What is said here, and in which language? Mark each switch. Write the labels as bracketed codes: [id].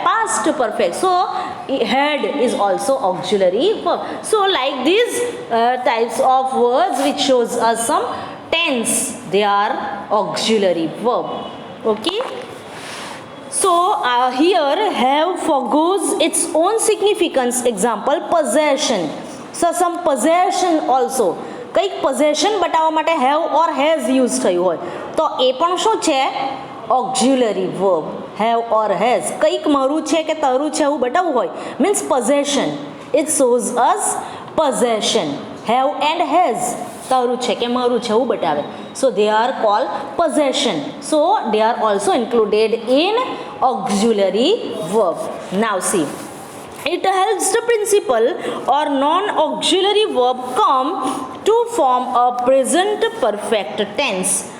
[en] past perfect, so had is also auxiliary verb. so like these types of words which shows us some tense, they are auxiliary verb. okay, so here have forgoes its own significance. example, possession. so some possession also, [gu] કંઈક possession બતાવવા માટે have or has use થયું હોય, તો એ પણ શું છે? auxiliary verb. have or has, કંઈક મારું છે કે તારું છે એવું બતાવવું હોય, [en] means possession. it shows us possession. have and has [gu] તારું છે કે મારું છે એવું બતાવે, [en] so they are called possession, so they are also included in auxiliary verb. now see, it helps the principal or non-auxiliary verb come to form a present perfect tense.